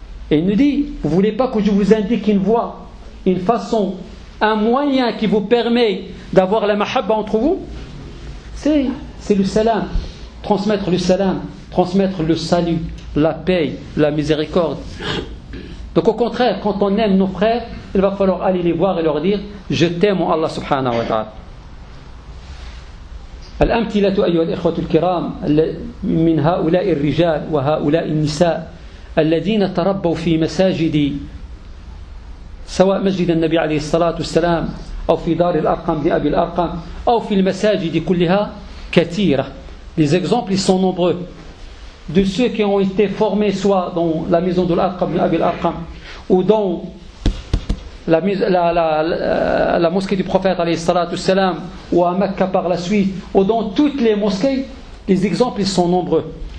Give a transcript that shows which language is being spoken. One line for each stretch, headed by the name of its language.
French: Et il nous dit, vous ne voulez pas que je vous indique une voie, une façon, un moyen qui vous permet d'avoir la mahabba entre vous? C'est le salam. Transmettre le salam, transmettre le salut, la paix, la miséricorde. Donc au contraire, quand on aime nos frères, il va falloir aller les voir et leur dire, je t'aime Allah subhanahu wa ta'ala.
Arabic: الأمثلة أيها الإخوة الكرام من هؤلاء الرجال وهؤلاء النساء الذين تربوا في مساجد سواء مسجد النبي عليه الصلاة والسلام أو في دار الأرقم بأبي الأرقم أو في المساجد كلها كثيرة.
French: Les exemples sont nombreux de ceux qui ont été formés soit dans la maison de l'Arqam d'Abi al-Arqam ou dans la mosquée du prophète alayhi salatu salam ou à Mecca par la suite ou dans toutes les mosquées, les exemples ils sont nombreux.